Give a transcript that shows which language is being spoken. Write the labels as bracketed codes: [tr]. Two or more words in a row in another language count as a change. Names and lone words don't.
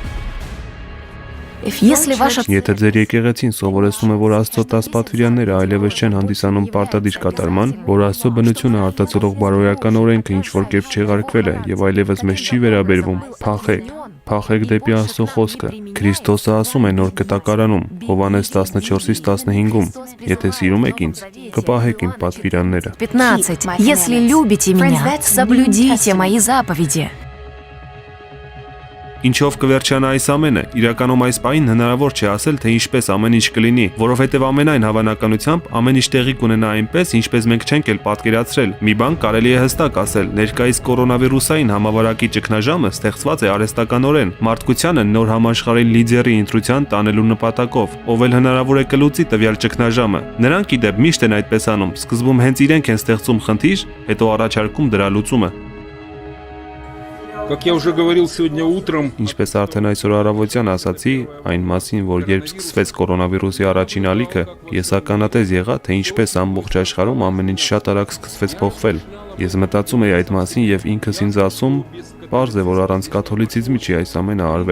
[hy] Եթե ձեր եկեղեցին սովորեցնում է, որ Աստծո 10 պատվիրանները այլևս չեն հանդիսանում պարտադիր կատարման, որ Աստծո բնությունը արտացոլող բարոյական օրենքը ինչ-որ կերպ չեղարկվել է եւ այլևս մեզ չի վերաբերվում, փախեք դեպի Աստծո խոսքը։ Քրիստոսը ասում է նոր կտակարանում, Հովհաննես 14:15-ում. Եթե սիրում եք ինձ, կպահեք իմ պատվիրանները։ 15. [ru] Если любите меня, соблюдите мои заповеди. [hy] Ինչով կվերջանա այս ամենը, իրականում այս պահին հնարավոր չէ ասել, թե ինչպես ամեն ինչ կլինի, որովհետև ամենայն հավանականությամբ ամեն ինչ տեղի կունենա այնպես, ինչպես մենք չենք էլ պատկերացրել։ Մի բան կարելի է հստակ ասել, ներկայիս կորոնավիրուսային համավարակի ճգնաժամը ստեղծված է արհեստականորեն, մարդկությանը նոր համաշխարհային լիդերի ընտրության տանելու նպատակով, ով էլ հնարավոր է կլուծի տվյալ ճգնաժամը։ Նրանք ի դեպ միշտ են այդպես անում, սկզբում հենց իրենք են ստեղծում խնդիր, հետո առաջարկում դրա լուծումը։ [ru] Как я уже говорил сегодня утром, [hy] Ինչպես արդեն այսօր առավոտյան ասացի, այն մասին, որ երբ սկսվեց կորոնավիրուսի առաջին ալիքը, ես ականատես եղա, թե ինչպես ամբողջ աշխարհում ամեն ինչ շատ արագ սկսվեց փոխվել։ Ես մտածում էի այդ մասին եւ ինքս ինձ ասում, պարզ է, որ առանց կաթոլիցիզմի չի այս ամենը արվել։